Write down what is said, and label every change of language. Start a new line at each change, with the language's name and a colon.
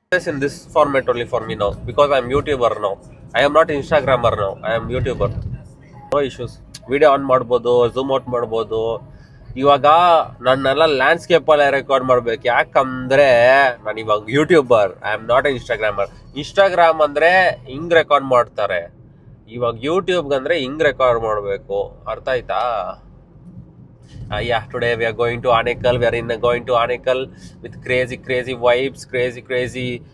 English: In this format only for me now because I am YouTuber now. I am not Instagrammer now. I am YouTuber. No issues.
Kannada: Video on ಮಾಡ್ಬೋದು, zoom out ಮಾಡ್ಬೋದು. ಇವಾಗ ನನ್ನೆಲ್ಲ ಲ್ಯಾಂಡ್ಸ್ಕೇಪಲ್ಲೇ record ಮಾಡ್ಬೇಕು. ಯಾಕಂದರೆ ನಾನು ಇವಾಗ YouTuber,
English: I am not Instagrammer.
Kannada: Instagram ಅಂದರೆ ಹಿಂಗೆ ರೆಕಾರ್ಡ್ ಮಾಡ್ತಾರೆ, ಇವಾಗ ಯೂಟ್ಯೂಬ್ಗಂದರೆ ಹಿಂಗೆ ರೆಕಾರ್ಡ್ ಮಾಡಬೇಕು. ಅರ್ಥ ಆಯ್ತಾ?
English: Today we are going to Anekal. We are going to Anekal with crazy vibes, crazy.